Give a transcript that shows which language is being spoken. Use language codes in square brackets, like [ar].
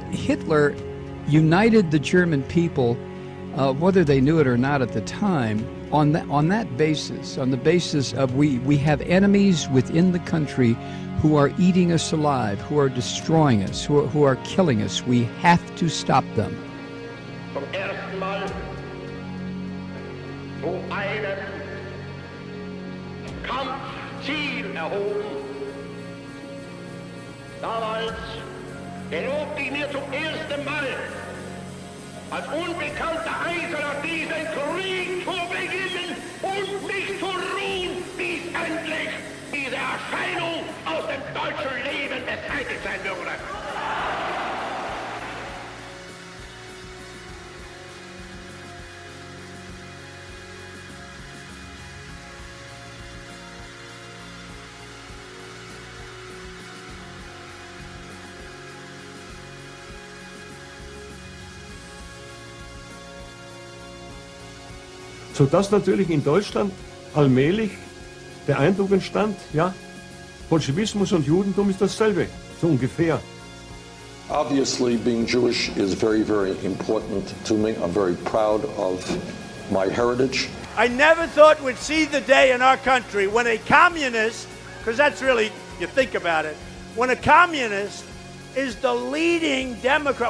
[en] Hitler united the German people, whether they knew it or not at the time, on that basis, on the basis of we have enemies within the country who are eating us alive, who are destroying us, who are killing us. We have to stop them. [de] Zum ersten Mal zu einem Kampfziel erhoben. Damals gelobte ich mir zum ersten Mal als unbekannter Eiserner diesen Krieg zu beginnen und nicht zu ruhen, bis endlich diese Erscheinung aus dem deutschen Leben beseitigt sein würde. Sodass natürlich in Deutschland allmählich der Eindruck entstand, ja, Bolschewismus und Judentum ist dasselbe, so ungefähr. [en] Obviously, being Jewish is very, very important to me. I'm very proud of my heritage. I never thought we'd see the day in our country when a communist, because that's really, you think about it, when a communist is the leading Democrat.